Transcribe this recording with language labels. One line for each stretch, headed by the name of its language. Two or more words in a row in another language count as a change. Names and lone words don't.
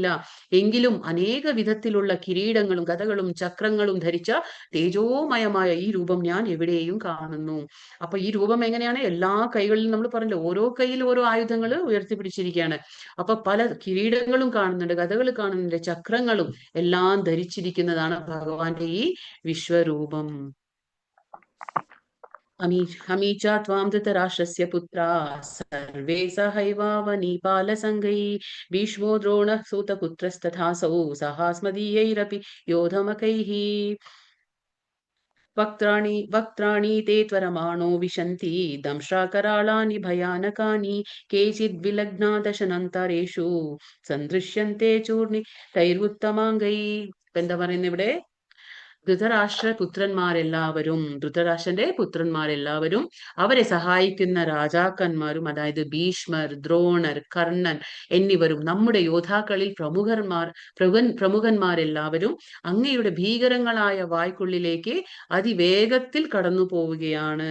Malayalam: എങ്കിലും അനേക വിധത്തിലുള്ള കിരീടങ്ങളും ഗദകളും ചക്രങ്ങളും ധരിച്ച തേജോമയമായ ഈ രൂപം ഞാൻ എവിടെയും കാണുന്നു. അപ്പൊ ഈ രൂപം എങ്ങനെയാണ്? എല്ലാ കൈകളിലും നമ്മൾ പറഞ്ഞല്ലോ, ഓരോ കയ്യിൽ ഓരോ ആയുധങ്ങൾ ഉയർത്തിപ്പിടിച്ചിരിക്കുകയാണ്. അപ്പൊ പല കിരീടങ്ങളും കാണുന്നുണ്ട്, ഗദകൾ കാണുന്നുണ്ട്, ചക്രങ്ങളും എല്ലാം ധരിച്ചിരിക്കുന്നതാണ് ഭഗവാന്റെ ഈ വിശ്വരൂപം.
Sanskrit: अमी च त्वां धृतराष्ट्रस्य पुत्राः सर्वे सहैवावनीपालसङ्घैः भीष्मो द्रोणः सूतपुत्रस्तथासौ सहास्मदीयैरपि योधमकैः वक्त्राणि ते त्वरमाणो विशन्ति दंष्ट्राकराळानि भयानकानि केचिद्विलग्ना दशनन्तरेषु सन्दृश्यन्ते चूर्णितैरुत्तमाङ्गैः.
Malayalam: എന്താ പറയുന്നത് ഇവിടെ? ധൃതരാഷ്ട്രന്റെ പുത്രന്മാരെല്ലാവരും അവരെ സഹായിക്കുന്ന രാജാക്കന്മാരും, അതായത് ഭീഷ്മർ, ദ്രോണർ, കർണൻ എന്നിവരും നമ്മുടെ യോദ്ധാക്കളിൽ പ്രമുഖന്മാരെല്ലാവരും അങ്ങയുടെ ഭീകരങ്ങളായ വായ്ക്കുള്ളിലേക്ക് അതിവേഗത്തിൽ കടന്നു പോവുകയാണ്.